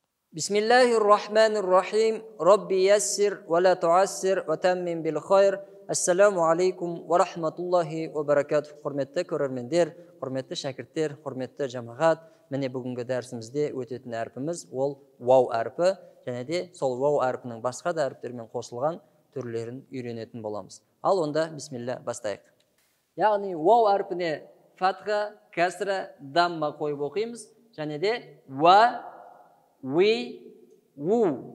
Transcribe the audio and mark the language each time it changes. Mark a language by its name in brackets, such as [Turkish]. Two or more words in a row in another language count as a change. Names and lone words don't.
[Arabic] بسم الله الرحمن الرحيم. رب يسر ولا تعسر وتمم بالخير. السلام عليكم ورحمة الله وبركاته. [Kazakh] Құрметті көрермендер, құрметті шәкірттер, құрметті жамағат. Міне бүгінгі дәрісімізде өтетін әрпіміз ол вау әрпі, және де сол вау әрпінің басқа да әріптермен қосылған түрлерін үйренетін боламыз. Ал онда бисмилля бастайық. Яғни вау әрпіне фатха, кәсра, дамма қойып оқимыз, және де ва, ви, ву.